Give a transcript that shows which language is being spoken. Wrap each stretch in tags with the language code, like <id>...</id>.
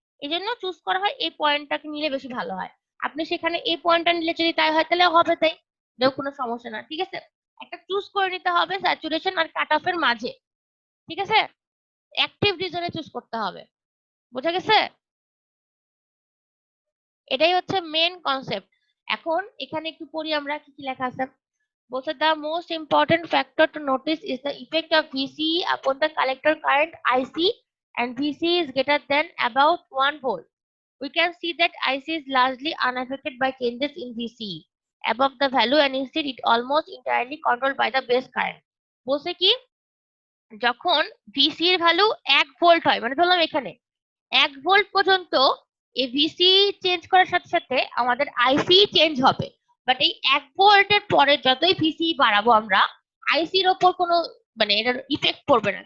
<bn>এই জন্য চুজ করা হয় এই পয়েন্টটাকে নিলে বেশি ভালো হয়। আপনি সেখানে এই পয়েন্টটা নিলে যদি তাই হয় তাহলে হবে তাই, এটাও কোনো সমস্যা না। ঠিক আছে, একটা চুজ করে নিতে হবে স্যাচুরেশন আর কাট অফ এর মাঝে। ঠিক আছে, অ্যাক্টিভ রিজনে চুজ করতে হবে। বোঝা গেছে? এটাই হচ্ছে মেন কনসেপ্ট। এখন এখানে একটু পড়ি আমরা কি কি লেখা আছে। বলছে</bn> <en>the most important factor to notice is the effect of VCE upon the collector current IC, and VCE is greater than about 1 volt. We can see that IC is largely unaffected by changes in VCE above the value, and instead it almost entirely controlled by the base current.</en> <bn>বলছে কি, যখন VCE এর value 1 volt হয়, মানে ধরলাম এখানে 1 volt পর্যন্ত এই ভিসি চেঞ্জ করার সাথে সাথে আমাদের আইসি চেঞ্জ হবে। বাট এই 1 ভোল্টের পরে যতই ভিসি বাড়াবো আমরা, আইসির ওপর কোনো মানে এটার ইফেক্ট পড়বে না।</bn>